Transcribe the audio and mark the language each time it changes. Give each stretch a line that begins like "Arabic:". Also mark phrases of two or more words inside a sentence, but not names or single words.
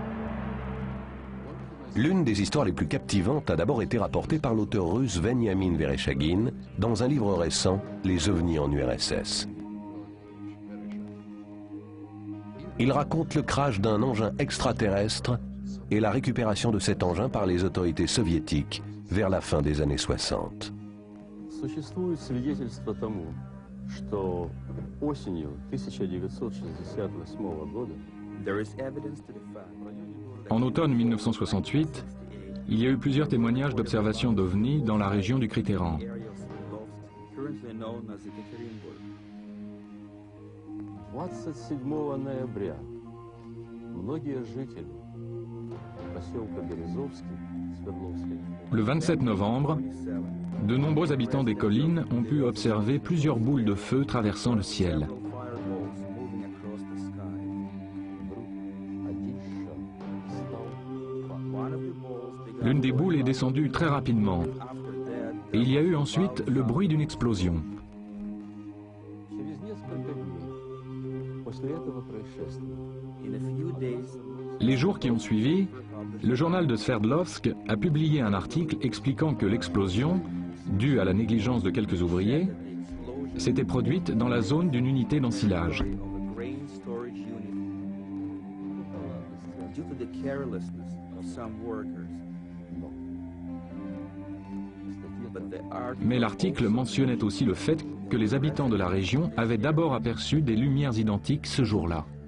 French: L'une des histoires les plus captivantes a d'abord été rapportée par l'auteur russe Veniamin Vereshchagin dans un livre récent, Les ovnis en URSS. Il raconte le crash d'un engin extraterrestre et la récupération de cet engin par les autorités soviétiques vers la fin des années 60.
Russian: Существует свидетельство тому, что осенью 1968 года
French: En automne 1968, il y a eu plusieurs témoignages d'observation d'ovnis dans la région du Crittéran.
Russian: 27 ноября многие жители поселка Березовский, Свердловской,
French: Le 27 novembre, de nombreux habitants des collines ont pu observer plusieurs boules de feu traversant le ciel. L'une des boules est descendue très rapidement et il y a eu ensuite le bruit d'une explosion.
Russian: Через несколько дней после этого происшествия
French: Les jours qui ont suivi, le journal de Sverdlovsk a publié un article expliquant que l'explosion, due à la négligence de quelques ouvriers, s'était produite dans la zone d'une unité d'ensilage. Mais l'article mentionnait aussi le fait que les habitants de la région avaient d'abord aperçu des lumières identiques ce jour-là.